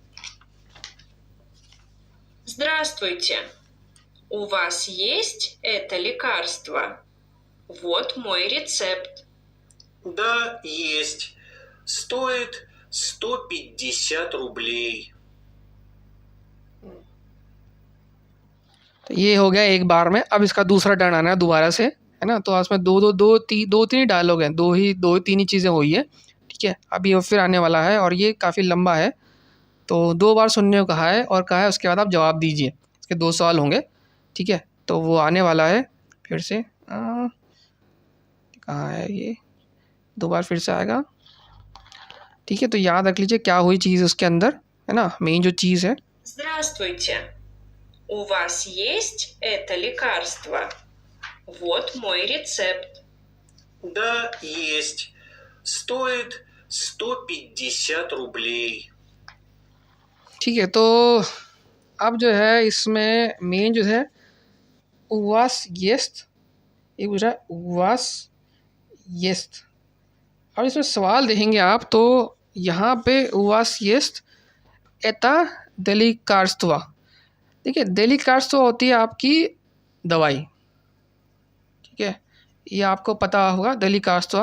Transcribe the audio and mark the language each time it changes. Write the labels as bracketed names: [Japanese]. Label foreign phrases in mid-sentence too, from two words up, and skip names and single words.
[Russian] Здравствуйте! У вас есть это лекарство? Вот мой рецепт. Да, есть. Стоит 150 рублей. [Hindi] तो ये हो गया एक बार में। अब इसका दूसरा टर्न आना है दोबारा से, है ना। तो इसमें दो तीन ही डायलॉग हैं, दो तीन ही चीज़ें हुई है, ठीक है। अभी वो फिर आने वाला है और ये काफ़ी लंबा है, तो 2 बार सुनने को कहा है, और कहा है उसके बाद आप जवाब दीजिए। इसके 2 सवाल होंगे, ठीक है। तो वो आने वाला है फिर से, कहाँ है ये, 2 बार फिर से आएगा, ठीक है। तो याद रख लीजिए क्या हुई चीज़ उसके अंदर, है ना, मेन जो चीज़ है। [Russian] Здравствуйте! У вас есть это лекарство? Вот мой рецепт. Да, есть. Стоит 150 рублей. [Hindi] ठीक है। तो अब जो है इसमें मेन जो है [Russian] у вас есть, [Hindi] एक पूछ रहा है [Russian] у вас есть. [Hindi] अब इसमें सवाल देखेंगे आप, तो यहाँ पे [Russian] у вас есть это лекарство, [Hindi] देखिए देलिकार्स्तवा होती है आपकी दवाई, ठीक है, ये आपको पता होगा देलिकार्स्तवा।